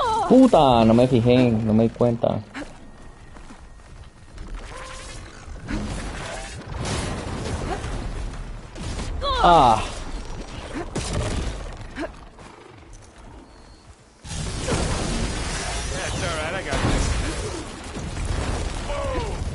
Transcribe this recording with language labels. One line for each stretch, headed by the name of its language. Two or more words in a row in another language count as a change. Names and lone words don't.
Spanish: Puta, no me fijé, no me di cuenta. Ah.
English: That's all right, I got this. Whoa!